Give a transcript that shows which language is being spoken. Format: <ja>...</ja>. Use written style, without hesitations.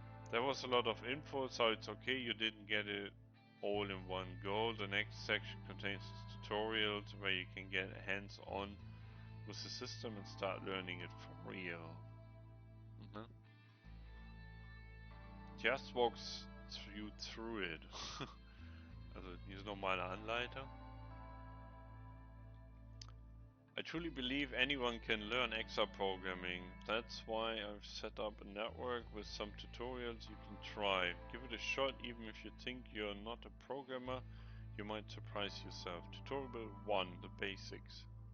<en>There was a lot of info, so it's okay you didn't get it all in one go. The next section contains tutorials where you can get hands-on with the system and start learning it for real. Just walks you through it.</en> <de>Also, hier ist nochmal eine Anleitung.</de> <en>I truly believe anyone can learn EXA programming. That's why I've set up a network with some tutorials you can try. Give it a shot, even if you think you're not a programmer, you might surprise yourself. Tutorial 1, the basics.</en>